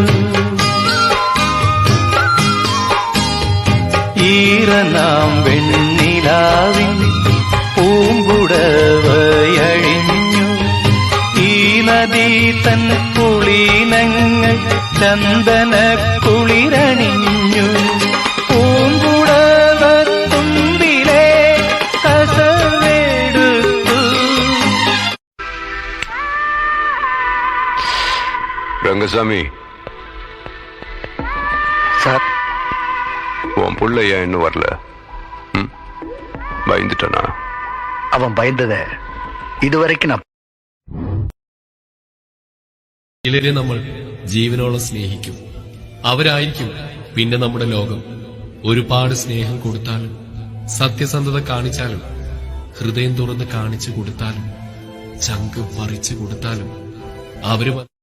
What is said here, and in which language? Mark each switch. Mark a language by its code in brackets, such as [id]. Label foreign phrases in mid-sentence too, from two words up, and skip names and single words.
[ml] ഈറനാം വെണ്ണിലാവിൻ പൂമ്പുടവയഴിഞ്ഞു തൻ പുളിനങ്ങൾ ചന്ദന കുളിരണിഞ്ഞു പൂങ്കുടവത്തുമ്പിലെ കസവെടുത്തു. [ta] ரங்கசாமி சார் உன் புள்ள ஏன் இன்னும் வரல? பயந்துட்டானா? அவன் பயந்தத ഇതുവരെയ്ക്ക് [ml] ചിലരെ നമ്മൾ ജീവനോളം സ്നേഹിക്കും. അവരായിരിക്കും പിന്നെ നമ്മുടെ ലോകം. ഒരുപാട് സ്നേഹം കൊടുത്താലും സത്യസന്ധത കാണിച്ചാലും ഹൃദയം തുറന്ന് കാണിച്ചു കൊടുത്താലും ചങ്ക് പറിച്ചു കൊടുത്താലും അവര്